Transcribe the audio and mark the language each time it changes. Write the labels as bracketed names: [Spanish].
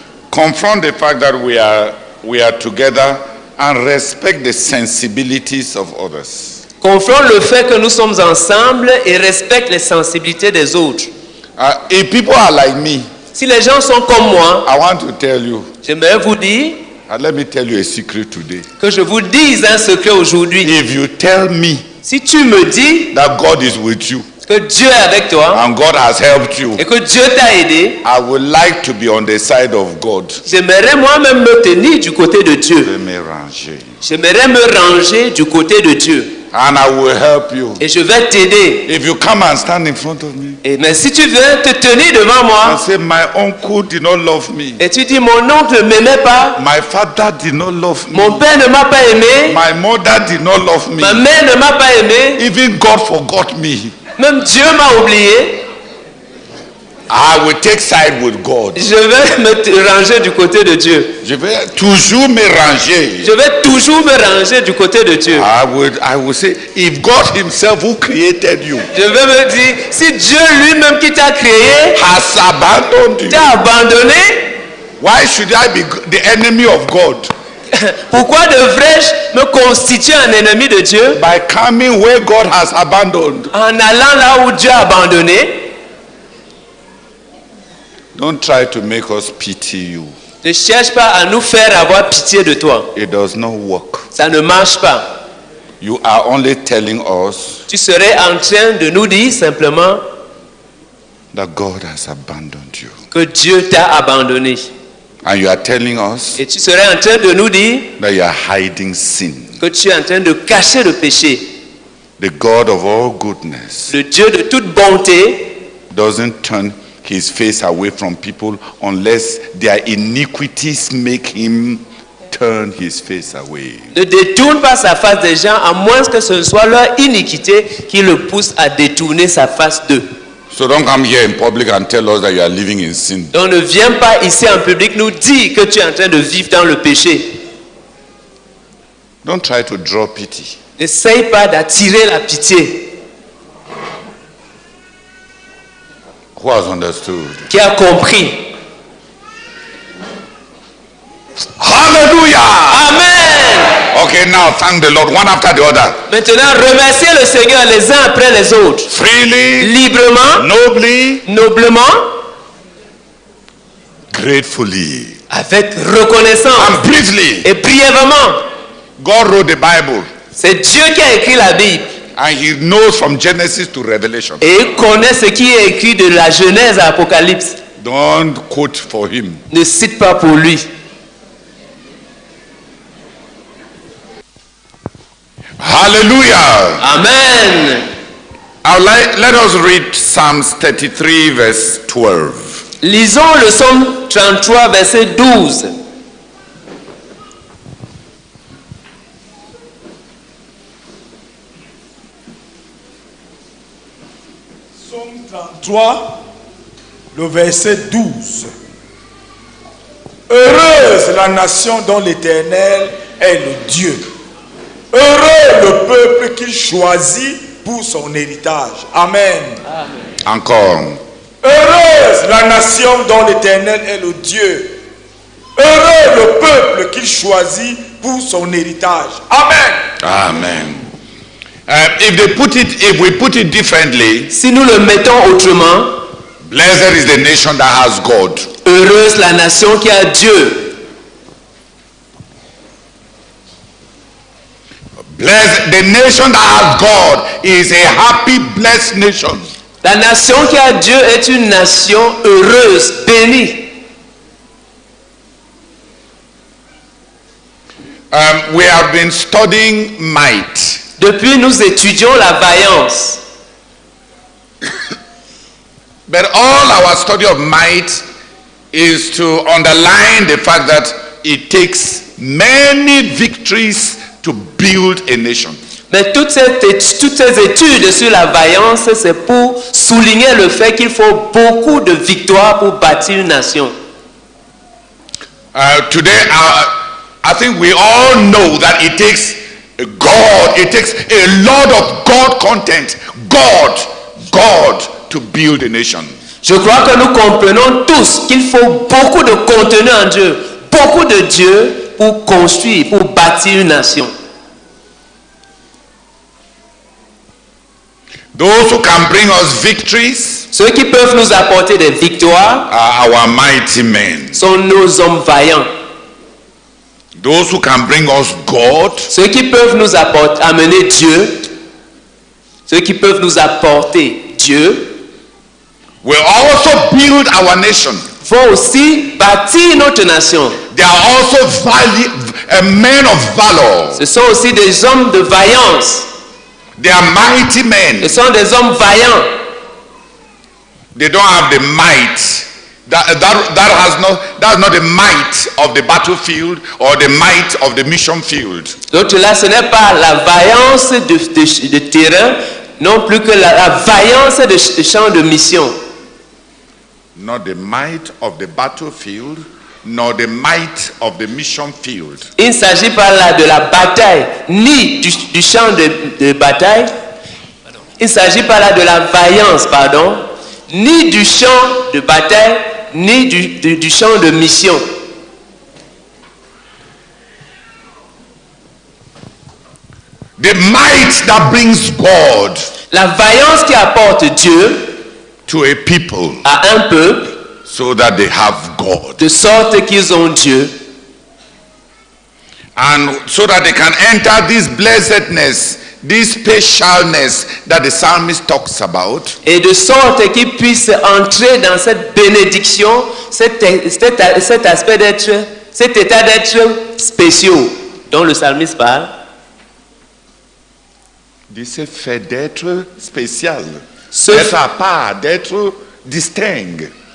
[English] Confront the fact that we are together and respect the sensibilities of others. [French] Confronte le fait que nous sommes ensemble et respecte les sensibilités des autres. [English] If people are like me, [French] Si les gens sont comme moi, [English] I want to tell you, [French] j'aimerais vous dire [English] and let me tell you a secret today. [French] que je vous dise un secret aujourd'hui. [English] If you tell me [French] Si tu me dis [English] that God is with you [French] que Dieu est avec toi [English] and God has helped you, [French] et que Dieu t'a aidé, [English] I would like to be on the side of God. [French] j'aimerais moi-même me tenir du côté de Dieu. Je me ranger. J'aimerais me ranger du côté de Dieu. [English] And I will help you. [French] Et je vais t'aider. [English] If you come and stand in front of me [French] Mais si tu viens te tenir devant [English] and [French] moi [English] say, my uncle did not love me, [French] et tu dis mon oncle ne m'aimait pas, [English] my father did not love me, [French] mon père ne m'a pas aimé, [English] my mother did not love me, [French] ma mère ne m'a pas aimé, [English] even God forgot me, [French] même Dieu m'a oublié, [English] I will take side with God. [French] je vais me ranger du côté de Dieu. Je vais toujours me ranger. Je vais toujours me ranger du côté de Dieu. [English] I will say, if God himself who created you [French] Je vais me dire, si Dieu lui-même qui t'a créé [English] has abandoned you, [French] t'a abandonné, [English] why should I be the enemy of God? [French] pourquoi devrais-je me constituer un ennemi de Dieu [English] By coming where God has abandoned. [French] en allant là où Dieu a abandonné? [English] Don't try to make us pity you. [French] Ne cherche pas à nous faire avoir pitié de toi. [English] It does not work. [French] Ça ne marche pas. [English] You are only telling us [French] Tu serais en train de nous dire simplement [English] that God has abandoned you. [French] que Dieu t'a abandonné. [English] And you are telling us [French] Et tu serais en train de nous dire [English] that you are hiding sin. [French] que tu es en train de cacher le péché. [English] The God of all goodness [French] Le Dieu de toute bonté [English] doesn't turn his face away from people unless their iniquities make him turn his face away. [French] ne détourne pas sa face des gens à moins que ce soit leur iniquité qui le pousse à détourner sa face d'eux. [English] So don't come here in public and tell us that you are living in sin. [French] Donc ne viens pas ici en public nous dire que tu es en train de vivre dans le péché. [English] Don't try to draw pity. [French] N'essaye pas d'attirer la pitié. [English] Who has understood? [French] Qui a compris? [English] Hallelujah! [French] Amen. [English] Okay, now thank the Lord one after the other. [French] Maintenant, remerciez le Seigneur les uns après les autres. [English] Freely, [French] Librement, [English] nobly, [French] noblement, [English] gratefully, [French] avec reconnaissance [English] and briefly. [French] et brièvement. [English] God wrote the Bible [French] C'est Dieu qui a écrit la Bible. [English] and he knows from Genesis to Revelation. [French] Et il connaît ce qui est écrit de la Genèse à Apocalypse. [English] Don't quote for him. [French] Ne cite pas pour lui. [English] Hallelujah. [French] Amen. [English] Let us read Psalms 33 verse 12. [French] Lisons le psaume 33, verset 12. Psaume 33, le verset 12. Heureuse la nation dont l'Éternel est le Dieu. Heureux le peuple qu'il choisit pour son héritage. Amen. Encore. Heureuse la nation dont l'Éternel est le Dieu. Heureux le peuple qu'il choisit pour son héritage. Amen. Amen. [English] If we put it differently, [French] Si nous le mettons autrement, [English] blessed is the nation that has God. [French] heureuse la nation qui a Dieu. [English] Blessed, the nation that has God is a happy, blessed nation. [French] La nation qui a Dieu est une nation heureuse, bénie. [English] We have been studying might. [French] Depuis, nous étudions la vaillance. [English] But all our study of might is to underline the fact that it takes many victories to build a nation. [French] Mais toutes ces études sur la vaillance, c'est pour souligner le fait qu'il faut beaucoup de victoires pour bâtir une nation. [English] Today, I think we all know that it takes God, it takes a lot of God content, God to build a nation. [French] Je crois que nous comprenons tous qu'il faut beaucoup de contenu en Dieu, beaucoup de Dieu pour construire, pour bâtir une nation. [English] Those who can bring us victories [French] Ceux qui peuvent nous apporter des victoires [English] are our mighty men. [French] sont nos hommes vaillants. [English] Those who can bring us God [French] Ceux qui peuvent nous amener Dieu, ceux qui peuvent nous apporter Dieu, [English] will also build our nation. [French] vont aussi bâtir notre nation. [English] They are also men of valor. [French] Ce sont aussi des hommes de vaillance. [English] They are mighty men. [French] Ce sont des hommes vaillants. [English] They don't have the might. That's not the might of the battlefield or the might of the mission field. [French] Donc là, ce n'est pas la vaillance de terrain, non plus que la vaillance de champ de mission. [English] Not the might of the battlefield, nor the might of the mission field. [French] Il ne s'agit pas là de la bataille, ni du champ de bataille. Il ne s'agit pas là de la vaillance, pardon, ni du champ de bataille, ni du champ de mission. [English] The might that brings God [French] La vaillance qui apporte Dieu [English] to a people [French] à un peuple, [English] so that they have God. [French] de sorte qu'ils ont Dieu, [English] And so that they can enter this blessedness, this specialness that the psalmist talks about. [French] et de sorte qu'ils puissent entrer dans cette bénédiction, cet aspect d'être, cet état d'être spéciaux dont le psalmiste parle. C'est fait d'être spécial, Ce d'être à part, d'être distinct.